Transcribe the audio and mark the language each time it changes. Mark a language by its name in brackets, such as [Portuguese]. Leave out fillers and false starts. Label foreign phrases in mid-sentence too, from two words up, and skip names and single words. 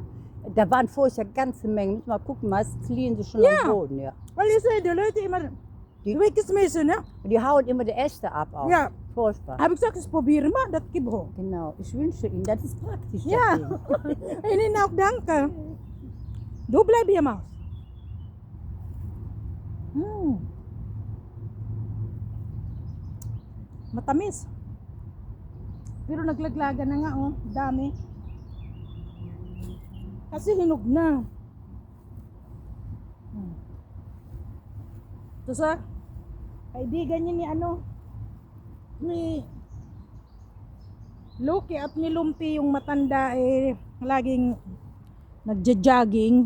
[German] Da waren vorher ganze Mengen. Müssen wir mal gucken, meistens liegen sie schon am Boden, ja. Weil ich sehe, die Leute immer weggeschmissen, ne? Und die hauen immer die Äste ab auch. Ja. Furchtbar. Habe ich gesagt, das probieren wir, das gibt hoch. Genau. Ich wünsche Ihnen, das ist praktisch. das Ja. Ding. Ihnen auch danke. Du bleib hier, Maus. [Filipino] Matamis. Pero naglaglaga na nga, oh. Dami. Kasi hinog na. Ito sa kaibigan niya ni ni Loki at ni Lumpi, yung matanda laging nagja-jogging.